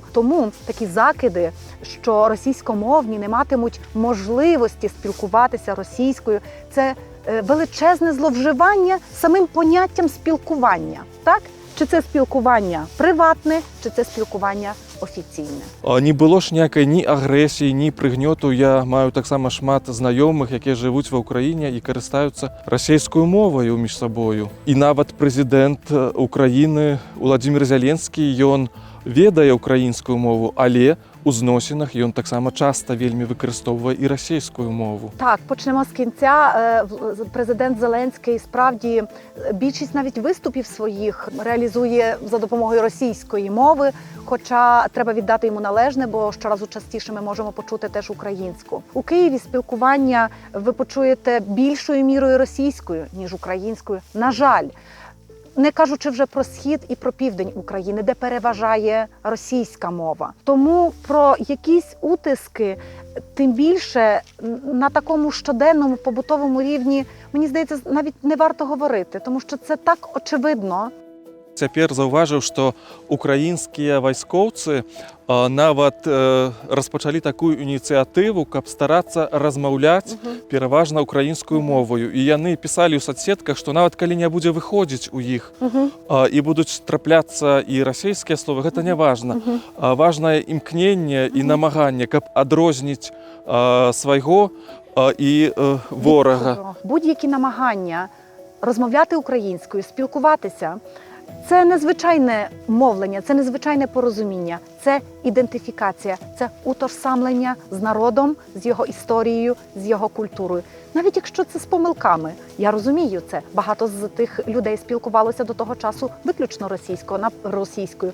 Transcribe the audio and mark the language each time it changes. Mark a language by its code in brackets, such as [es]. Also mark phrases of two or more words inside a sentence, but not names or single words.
[uk] Тому такі закиди, що російськомовні не матимуть можливості спілкуватися російською, це величезне зловживання самим поняттям спілкування. Так? Чи це спілкування приватне, чи це спілкування офіційне. [be] Не было ж ніякай ні агрэсіі, ні прыгнёту. Я маю таксама шмат знаёмых, якія жывуць ва Ўкраіне і карыстаюцца расійскую моваю між сабою. І нават прэзідэнт Украіны Уладзімір Зяленскі, ён ведае ўкраінскую мову, але у зносінах ён таксама часта вельмі выкарыстоўвае і расійскую мову. [uk] Так, почнемо з кінця. Президент Зеленський справді більшість навіть виступів своїх реалізує за допомогою російської мови, хоча треба віддати йому належне, бо щоразу частіше ми можемо почути теж українську. У Києві спілкування ви почуєте більшою мірою російською, ніж українською. На жаль. Не кажучи вже про Схід і про Південь України, де переважає російська мова. Тому про якісь утиски, тим більше на такому щоденному побутовому рівні, мені здається, навіть не варто говорити, тому що це так очевидно. [be] Цяпер заўважыў, што украінскія вайскоўцы нават распачалі такую ініцыятыву, каб старацца размаўляць пераважна украінскую моваю. І яны пісалі ў соцсетках, што нават калі не будзе выходзіць у іх і будуць трапляцца і расійскія словы, гэта не важна. Важнае імкненне і намаганне, каб адрозніць свайго і ворага. [uk] Будь-які намагання розмовляти українською, спілкуватися – це незвичайне мовлення, це незвичайне порозуміння, це ідентифікація, це утожсамлення з народом, з його історією, з його культурою. Навіть якщо це з помилками, я розумію це. Багато з тих людей спілкувалося до того часу виключно російською.